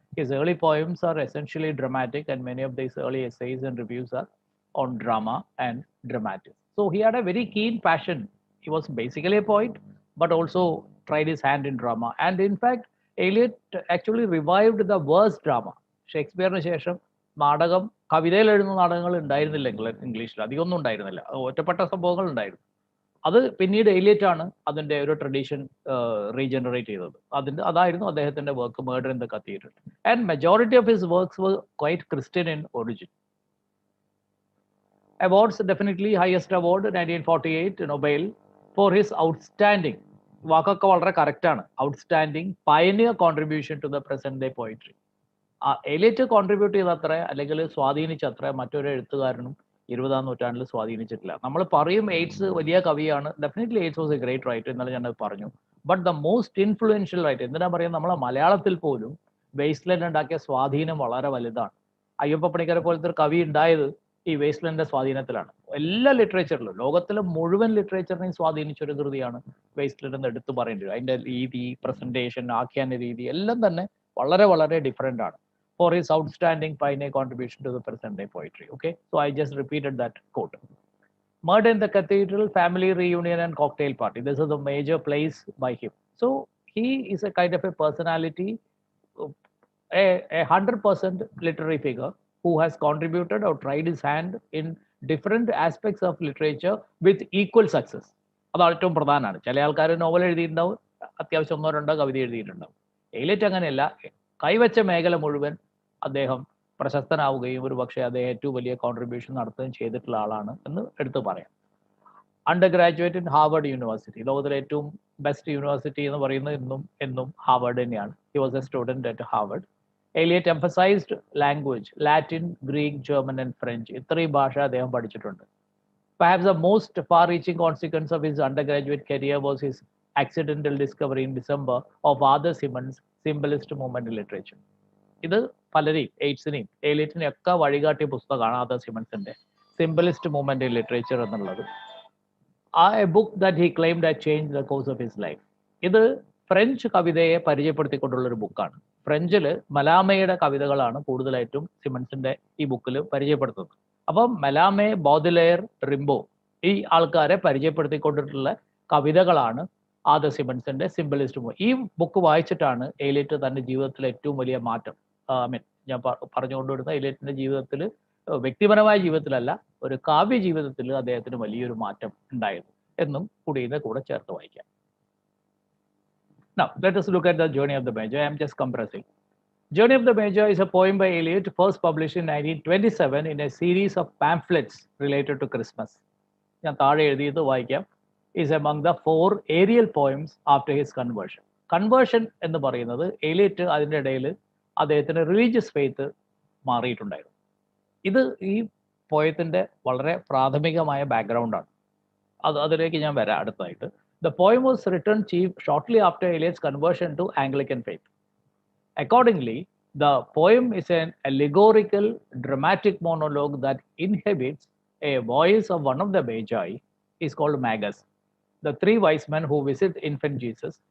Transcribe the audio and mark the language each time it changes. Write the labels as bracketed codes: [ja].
[en] His early poems are essentially dramatic, and many of these early essays and reviews are on drama and dramatics. So he had a very keen passion. He was basically a poet, but also tried his hand in drama. And in fact, Eliot actually revived the verse drama. [ml] ഷേക്സ്പിയറിന് ശേഷം നാടകം, കവിതയിൽ എഴുതുന്ന നാടകങ്ങൾ ഉണ്ടായിരുന്നില്ല ഇംഗ്ലീഷിൽ, അധികമൊന്നും ഉണ്ടായിരുന്നില്ല, ഒറ്റപ്പെട്ട സംഭവങ്ങൾ ഉണ്ടായിരുന്നു. അത് പിന്നീട് എലിയറ്റ് ആണ് അതിൻ്റെ ഒരു ട്രഡീഷൻ റീജനറേറ്റ് ചെയ്തത്. അതായിരുന്നു അദ്ദേഹത്തിൻ്റെ [en] Work murder in the cathedral. And majority of his works were quite Christian in origin. Awards, definitely highest award 1948 Nobel for his outstanding, [ml] വാക്കൊക്കെ വളരെ കറക്റ്റാണ്, [en] Outstanding pioneer contribution to the present day poetry. [ml] Eliot contribute ചെയ്തത്ര അല്ലെങ്കിൽ സ്വാധീനിച്ചത്ര മറ്റൊരു എഴുത്തുകാരനും 20ാം നൂറ്റാണ്ടിൽ സ്വാധീനിച്ചിട്ടില്ല. നമ്മൾ പറയും eights വലിയ കവിയാണ്, [en] definitely Yeats was a great writer, [ml] എന്നാലും ഞാൻ പറഞ്ഞു. [en] but the most influential writer, [ml] എന്തിനാ പറയുക, നമ്മളെ മലയാളത്തിൽ പോലും വേസ്റ്റ്ലൻഡ് ഉണ്ടാക്കിയ സ്വാധീനം വളരെ വലുതാണ്. അയ്യപ്പ പണിക്കരെ പോലത്തെ ഒരു കവി ഉണ്ടായത് ഈ വേസ്റ്റ്ലൻഡിന്റെ സ്വാധീനത്തിലാണ്. എല്ലാ ലിറ്ററേച്ചറിലും, ലോകത്തിലെ മുഴുവൻ ലിറ്ററേച്ചറിനെയും സ്വാധീനിച്ച ഒരു കൃതിയാണ് വേസ്റ്റ്ലൻഡ് എന്ന് എടുത്തു പറയേണ്ടി വരും. അതിന്റെ രീതി, പ്രസന്റേഷൻ, ആഖ്യാന രീതി എല്ലാം തന്നെ വളരെ വളരെ ഡിഫറെന്റ് ആണ്. [en] For his outstanding pioneer contribution to the present day poetry. Okay, so I just repeated that quote. Murder in the Cathedral, family reunion, and cocktail party. This is the major plays by him. So he is a kind of a personality, a 100% literary figure who has contributed or tried his hand in different aspects of literature with equal success. [ml] അതാണ് ഏറ്റവും പ്രധാനമാണ്. ചില ആൾക്കാർ novel എഴുതിയിട്ടുണ്ടാവും, അത്യാവശ്യം ഒന്നോ രണ്ടോ കവിത എഴുതിയിട്ടുണ്ടാവും. Eliot അങ്ങനെയല്ല, കൈവച്ച മേഖല മുഴുവൻ അദ്ദേഹം പ്രശസ്തനാവുകയും ഒരു പക്ഷേ അദ്ദേഹം ഏറ്റവും വലിയ കോൺട്രിബ്യൂഷൻ നടത്തുകയും ചെയ്തിട്ടുള്ള ആളാണ് എന്ന് എടുത്തു പറയാം. [en] undergraduate in Harvard university, [ml] ലോകത്തിലെ ഏറ്റവും ബെസ്റ്റ് യൂണിവേഴ്സിറ്റി എന്ന് പറയുന്നത് എന്നും ഹാർവർഡ് തന്നെയാണ്. [en] He was a student at Harvard. Eliot emphasized language, Latin, Greek, German and French, [ml] ഇത്രയും ഭാഷ അദ്ദേഹം പഠിച്ചിട്ടുണ്ട്. [en] Perhaps the most far-reaching consequence of his undergraduate career was his accidental discovery in December of Arthur Symons' symbolist movement in literature. [ml] ഇത് പലരെയും, എയ്റ്റ്സിനെയും എലിയറ്റിനെയും ഒക്കെ വഴികാട്ടിയ പുസ്തകമാണ് Arthur സിമൺസിന്റെ സിംബലിസ്റ്റ് movement in literature എന്നുള്ളത്. [en] A book that he claimed that change the course of his life. [ml] ഇത് French കവിതയെ പരിചയപ്പെടുത്തിക്കൊണ്ടുള്ള ഒരു ബുക്കാണ്. ഫ്രഞ്ചില് മലാമയുടെ കവിതകളാണ് കൂടുതലായിട്ടും സിമൺസിന്റെ ഈ ബുക്കിൽ പരിചയപ്പെടുത്തുന്നത്. അപ്പം മലാമെ, ബോദിലെയർ, റിംബോ ഈ ആൾക്കാരെ പരിചയപ്പെടുത്തിക്കൊണ്ടിട്ടുള്ള കവിതകളാണ് ആർതർ സിമൺസിന്റെ സിംബലിസ്റ്റ് മൂവ്മെന്റ്. ഈ ബുക്ക് വായിച്ചിട്ടാണ് എലിയറ്റ് തന്റെ ജീവിതത്തിലെ ഏറ്റവും വലിയ മാറ്റം, ഞാൻ പറഞ്ഞുകൊണ്ടുവരുന്ന എലിയറ്റിന്റെ ജീവിതത്തിൽ, വ്യക്തിപരമായ ജീവിതത്തിലല്ല, ഒരു കാവ്യ ജീവിതത്തിൽ അദ്ദേഹത്തിന് വലിയൊരു മാറ്റം ഉണ്ടായിരുന്നു എന്നും കൂടി ഇതിന്റെ കൂടെ ചേർത്ത് വായിക്കാം. [en] Now, let us look at the Journey of the Magi. I am just compressing. Journey of the Magi is a poem by Eliot, first published in 1927 in a series of pamphlets related to Christmas. [ml] ഞാൻ താഴെ എഴുതിയത് വായിക്കാം. [en] Is among the 4 aerial poems after his conversion. [ml] Conversion എന്ന് പറയുന്നത് Eliot അതിൻ്റെ ഇടയിൽ അദ്ദേഹത്തിന് religious faith മാറിയിട്ടുണ്ടായിരുന്നു. ഇത് ഈ പോയത്തിന്റെ വളരെ പ്രാഥമികമായ ബാക്ക്ഗ്രൗണ്ടാണ്. അതിലേക്ക് ഞാൻ വരാം അടുത്തായിട്ട്. [en] The poem was written shortly after Eliot's conversion to Anglican faith. Accordingly, the poem is an allegorical, dramatic monologue that inhabits a voice of one of the Magi, is called Magus, the 3 wise men who visit infant Jesus.